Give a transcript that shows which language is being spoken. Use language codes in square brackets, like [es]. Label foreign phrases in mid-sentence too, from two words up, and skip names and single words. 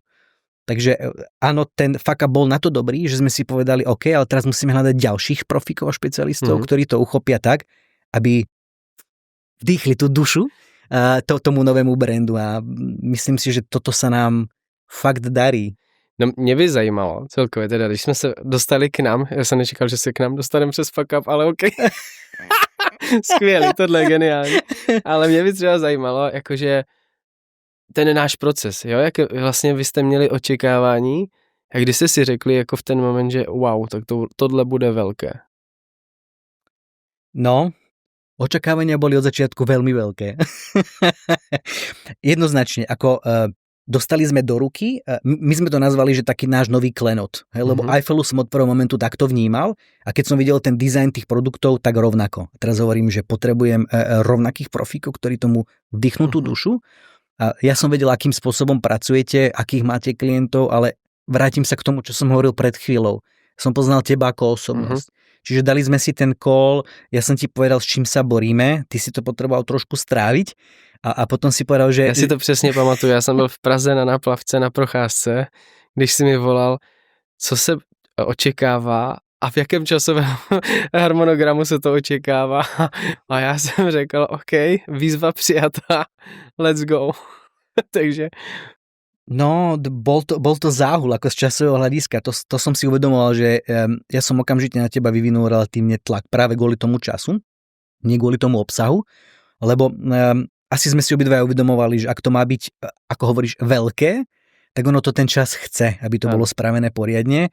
[sk] Takže áno, ten [en] fuck up [sk] bol na to dobrý, že sme si povedali, OK, ale teraz musíme hľadať ďalších profíkov a špecialistov, ktorí to uchopia tak, aby vdýchli tú dušu tomu novému brandu a myslím si, že toto sa nám fakt darí. [cs] No mě by zajímalo celkově teda, když jsme se dostali k nám, já jsem nečekal, že se k nám dostaneme přes [en] fuck up, [cs] ale OK. Skvělý, tohle je geniální. Ale mě by třeba zajímalo, jakože ten náš proces, jo, jak vlastně vy jste měli očekávání a kdy jste si řekli jako v ten moment, že wow, tak tohle bude velké. No, [sk] očakávania boli od začiatku veľmi veľké. Jednoznačne, ako dostali sme do ruky, my sme to nazvali, že taký náš nový klenot, lebo Eiffelu som od prvého momentu takto vnímal a keď som videl ten dizajn tých produktov, tak rovnako. Teraz hovorím, že potrebujem rovnakých profíkov, ktorí tomu vdýchnú tú dušu. A ja som vedel, akým spôsobom pracujete, akých máte klientov, ale vrátim sa k tomu, čo som hovoril pred chvíľou. Som poznal teba ako osobnosť. Čiže dali sme si ten call, ja som ti povedal, s čím sa boríme, ty si to potreboval trošku stráviť a potom si povedal, že... [cs] Já si to přesně pamatuju, já jsem byl v Praze na náplavce na procházce, když si mi volal, co se očekává a v jakém časovém harmonogramu se to očekává. A já jsem řekl, OK, výzva přijatá, [en] let's go. [cs] Takže... [sk] No, bol to záhul ako z časového hľadiska. To som si uvedomoval, že ja som okamžite na teba vyvinul relatívne tlak práve kvôli tomu času, nie kvôli tomu obsahu, lebo asi sme si obidvaja uvedomovali, že ak to má byť, ako hovoríš, veľké, tak ono to ten čas chce, aby to bolo spravené poriadne.